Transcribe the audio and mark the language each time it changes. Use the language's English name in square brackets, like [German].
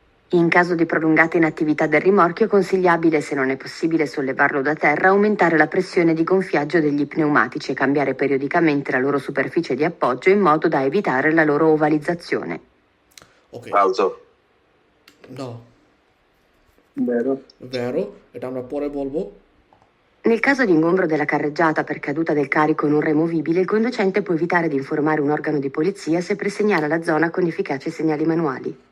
[Italian] In caso di prolungata inattività del rimorchio è consigliabile, se non è possibile sollevarlo da terra, aumentare la pressione di gonfiaggio degli pneumatici e cambiare periodicamente la loro superficie di appoggio in modo da evitare la loro ovalizzazione. [Bangla] Okay, [Italian] Falso. no, Vero. vero, [Bangla] এটা আমরা পরে বলবো। [Italian] Nel caso di ingombro della carreggiata per caduta del carico non removibile, il conducente può evitare di informare un organo di polizia se presegnala la zona con efficaci segnali manuali.